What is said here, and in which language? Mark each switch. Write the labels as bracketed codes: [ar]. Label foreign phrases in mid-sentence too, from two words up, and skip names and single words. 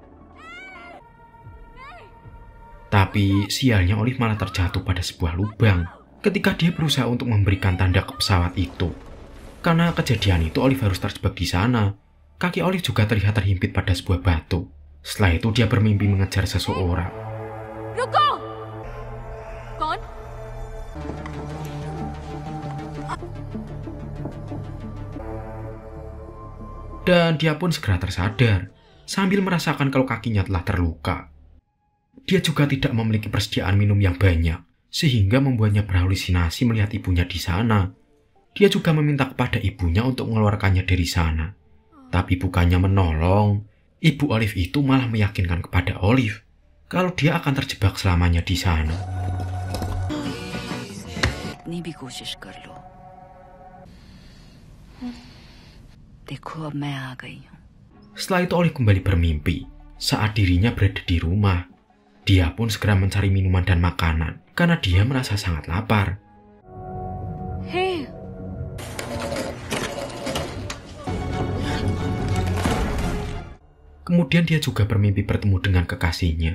[id] Tapi sialnya Olive malah terjatuh pada sebuah lubang ketika dia berusaha untuk memberikan tanda ke pesawat itu. Karena kejadian itu Olive harus terjebak di sana. Kaki Olive juga terlihat terhimpit pada sebuah batu. Setelah itu dia bermimpi mengejar seseorang. [hi] रुको! कौन? [id] Dan dia pun segera tersadar sambil merasakan kalau kakinya telah terluka. Dia juga tidak memiliki persediaan minum yang banyak, sehingga membuatnya berhalusinasi melihat ibunya di sana. Dia juga meminta kepada ibunya untuk mengeluarkannya dari sana. Tapi bukannya menolong, ibu Olive itu malah meyakinkan kepada Olive kalau dia akan terjebak selamanya di sana. [hi] कितनी भी कोशिश कर लो देखो अब मैं आ गई हूँ। [id] Setelah itu Olive kembali bermimpi saat dirinya berada di rumah. Dia pun segera mencari minuman dan makanan karena dia merasa sangat lapar. Hey, Kemudian dia juga bermimpi bertemu dengan kekasihnya.